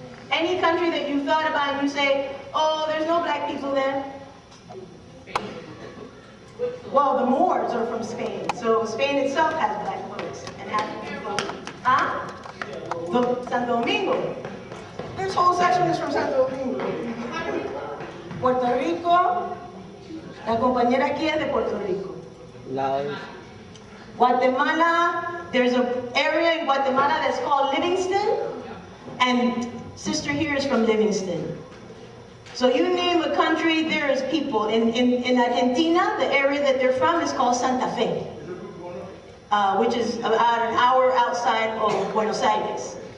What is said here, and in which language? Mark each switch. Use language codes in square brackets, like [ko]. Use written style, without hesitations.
[en] Any country that you thought about and you say, oh, there's no black people there. Well, the Moors are from Spain, so Spain itself has black folks and African folks. Huh? Santo Domingo. This whole section is from Santo Domingo. [es] Puerto Rico, la compañera aquí es de Puerto Rico. [en] Guatemala, there's an area in Guatemala that's called Livingston, and sister here is from Livingston. So you name a country, there is people. In Argentina, the area that they're from is called Santa Fe, which is about an hour outside of Buenos Aires.